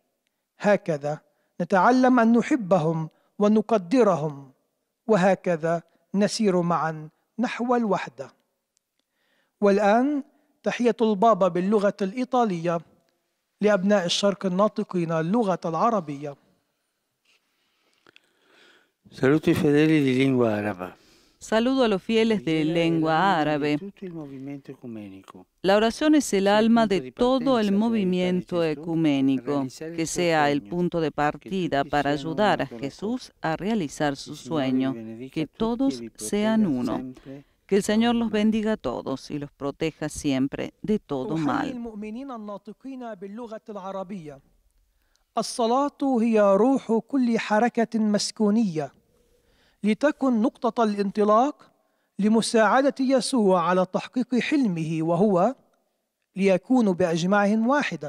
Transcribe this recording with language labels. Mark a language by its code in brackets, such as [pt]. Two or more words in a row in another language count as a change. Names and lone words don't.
[ar] هكذا نتعلم أن نحبهم ونقدرهم، وهكذا نسير معا نحو الوحدة. والآن تحية البابا باللغة الإيطالية لأبناء الشرق الناطقين اللغة العربية. [it] Saluto i fedeli di lingua araba. [es] Saludo a los fieles de lengua árabe. La oración es el alma de todo el movimiento ecuménico, que sea el punto de partida para ayudar a Jesús a realizar su sueño, que todos sean uno. Que el Señor los bendiga a todos y los proteja siempre de todo mal. [ar] الصلاة هي روح كل حركة مسكونية، لتكن نقطة الانطلاق لمساعدة يسوع على تحقيق حلمه، وهو ليكونوا بأجمعهم واحدا.